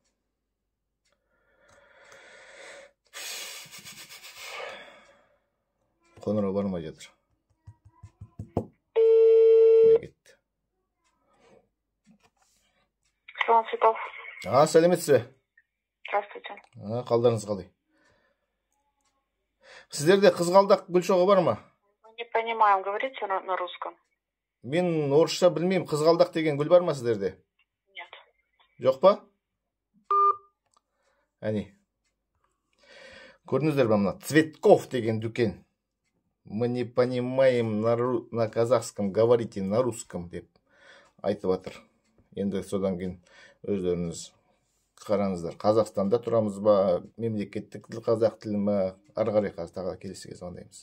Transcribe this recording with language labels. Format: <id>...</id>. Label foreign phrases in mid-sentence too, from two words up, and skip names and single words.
<kk>Қоңырау бармай жатыр. Не кетті? Салам, Цветов. Сәлеметсіз бе?</kk> <ru>Здравствуйте.</ru> <kk>Қалдарыңыз қалай? Сіздерде қызғалдақ гүл шоғы бар ма?</kk> <ru>Мы не понимаем, говорите на русском?</ru> <kk>Мен орысша білмеймін, қызғалдақ деген гүл бар ма сіздерде?</kk> <ru>Нет.</ru> <kk>Жоқ па? Әне. Көрдіңіздер ба мына Цветков деген дүкен.</kk> <ru>Мы не понимаем на казахском, говорите на русском</ru> <kk>деп айтып жатыр. Енді содан кейін өздеріңіз қараңыздар. Қазақстанда тұрамыз ба, мемлекеттік тіл қазақ тілі ме, ары қарай тағы келесіге звондаймыз.</kk>